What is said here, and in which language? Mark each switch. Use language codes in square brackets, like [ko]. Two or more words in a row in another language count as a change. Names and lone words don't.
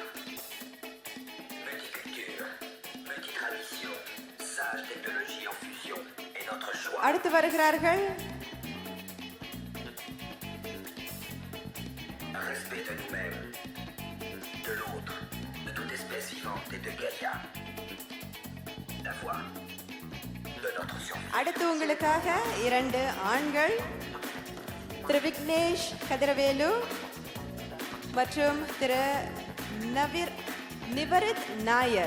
[fr] Multiculture, multitradition, sage technologie en fusion est notre choix. [ta] அடுத்து வருகிறார்கள் [fr] Respect de nous-mêmes, de l'autre, de toute espèce vivante et de Gaïa. La voix de notre survie. [ta] அடுத்து உங்களுக்காக இரண்டு ஆண்கள், திரு விக்னேஷ் கதிரவேலு மற்றும் திரு நிவரித் நாயர்.